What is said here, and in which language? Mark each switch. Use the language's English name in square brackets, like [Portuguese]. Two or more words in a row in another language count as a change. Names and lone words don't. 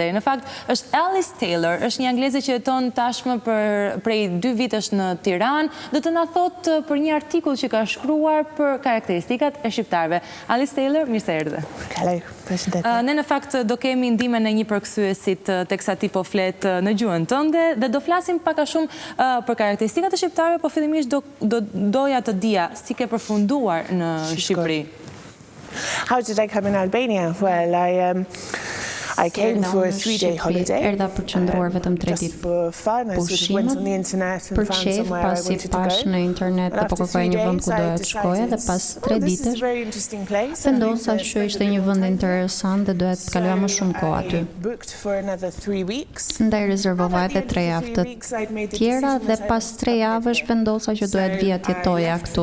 [Albanian] Në fakt, është Alice Taylor, është një angleze që jeton tashmë prej 2 vitesh në Tiranë, do të na thotë për një artikull që ka shkruar për karakteristikat e shqiptarëve. Alice Taylor, mirë se erdhe. [English] Hello, Pasdites. [Albanian] Ne në fakt do kemi ndihmën e një përkthyesit teksa ti po flet në gjuhën tënde dhe do flasim pak a shumë për karakteristikat e shqiptarëve, po fillimisht doja të dija si ke përfunduar në Shqipëri. [English] How did I come in Albania? Well, I came for a 3-day holiday. [Albanian] Erdha për qëndruar vetëm 3 ditë pushimet, për qejf, pasi pash në internet dhe po kërkoja një vend ku doja të shkoja dhe pas 3 ditësh vendosa që ishte një vend interesant dhe doja të kaloja më shumë kohë aty. Ndaj rezervova edhe 3 javë të tjera dhe pas 3 javësh vendosa që doja të vija të jetoja këtu.